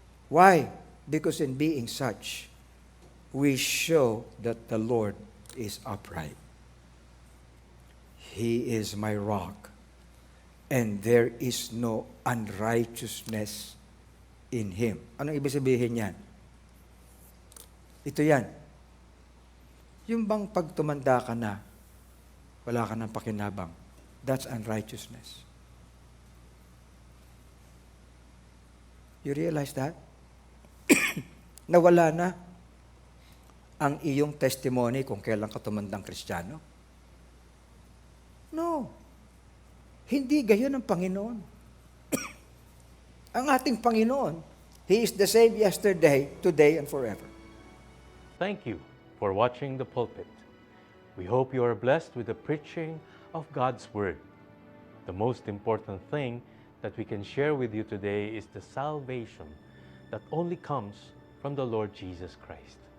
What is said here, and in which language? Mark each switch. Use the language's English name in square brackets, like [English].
[English] Why? Because in being such, we show that the Lord is upright. He is my rock, and there is no unrighteousness in Him. [Filipino] Anong ibig sabihin yan? Ito yan. Yung bang pag tumanda ka na, wala ka ng pakinabang. [English] That's unrighteousness. You realize that? [Filipino] Nawala na ang iyong testimony kung kailan ka tumandang Kristiyano? No. Hindi gayon ang Panginoon. Ang ating Panginoon, [English] He is the same yesterday, today, and forever. Thank you for watching The Pulpit. We hope you are blessed with the preaching of God's Word. The most important thing that we can share with you today is the salvation that only comes from the Lord Jesus Christ.